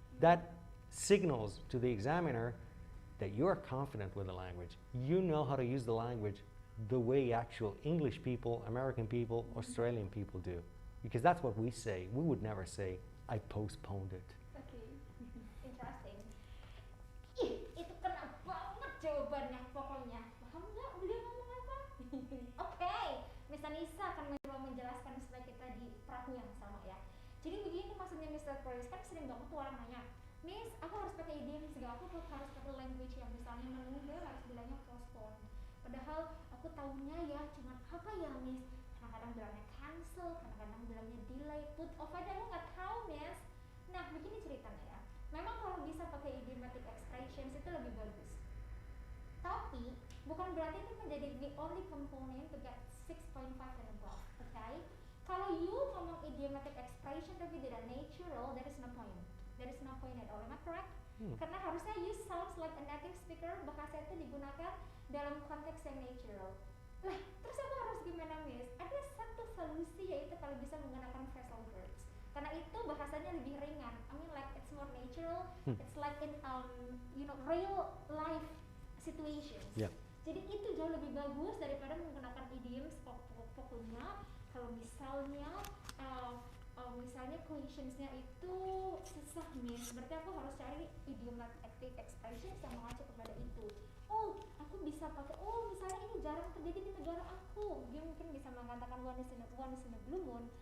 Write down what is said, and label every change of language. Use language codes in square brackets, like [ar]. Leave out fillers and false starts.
[en] That signals to the examiner that you are confident with the language. You know how to use the language the way actual English people, American people, Australian people do. Because that's what we say. We would never say, I postponed it. Okay, interesting. [id] Ih, itu kena banget jawabannya pokoknya. Paham nggak beliau ngomong apa? Oke, Miss Anissa akan mencoba menjelaskan supaya kita di perahu yang sama ya. Jadi begini maksudnya Mr. Chris, kan sering banget tuh orang nanya, Miss, aku harus pakai idiom segala, aku harus pakai language yang misalnya menunda harus bilangnya postpone. Padahal aku tahunya ya cuma apa ya Miss? Kadang-kadang bilangnya cancel, kadang-kadang bilangnya delay, put off aja aku nggak tahu Miss. Nah begini ceritanya ya. Memang kalau bisa pakai idiomatic expressions itu lebih bagus. Tapi bukan berarti itu menjadi [en] the only component to get 6.5 and above, okay? [id] Kalau you ngomong [en] idiomatic expression [id] tapi tidak natural, [en] there is no point. there is no point at all. Am I correct? [id] Karena harusnya [en] you sounds like a native speaker, [id] bahasa itu digunakan dalam konteks yang natural. Lah, terus aku harus gimana, Miss? Ada satu solusi, yaitu kalau bisa menggunakan phrasal verbs. Karena itu bahasanya lebih ringan. [en] I mean like it's more natural. It's like in real life situations. Yeah. [id] Jadi itu jauh lebih bagus daripada menggunakan idioms. Pokoknya kalau misalnya misalnya quotionsnya itu susah, Miss, berarti aku harus cari idiomatic expressions yang mengacu kepada itu. Oh, aku bisa pakai, misalnya ini jarang terjadi di negara aku, dia mungkin bisa mengatakan [en] one is in a blue moon.